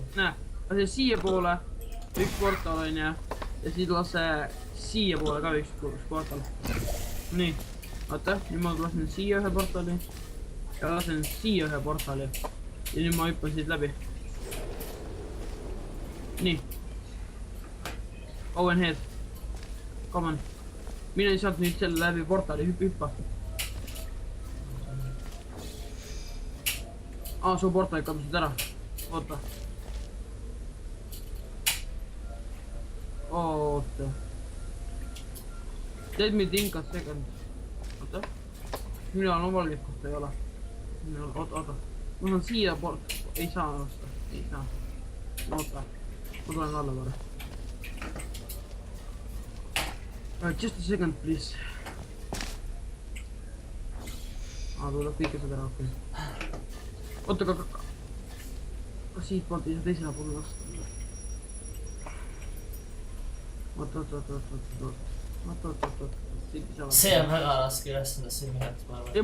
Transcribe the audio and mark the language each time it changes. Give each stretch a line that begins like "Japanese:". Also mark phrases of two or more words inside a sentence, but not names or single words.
Estonian: Näe, lase siia poole üks portal on ja siis lase siia poole ka üks portal. Nii, vaata, nüüd ma lasen siia ühe portali ja lasen siia ühe portali ja nüüd ma hüppan siit läbi. Nii.
English: Go ahead. Come on.
Estonian: Mine sealt nüüd selle läbi portali, hüppa. Su portali kadusid ära. Oota. Oota.
English: Let me think a second.
Estonian: Oota. Mina on valget, kus ta ei ole. Oota. Ma saan siia port. Ei saa osta. Ei saa. Oota. Ma tulen alla korra.
English: Just a second, please.
Estonian: Tuleb kõike seda ära, okei. Oota, kas siit poolt ei saa teisele poole lasta? Oota. See on väga raske ülesanne siin ühendus, ma arvan.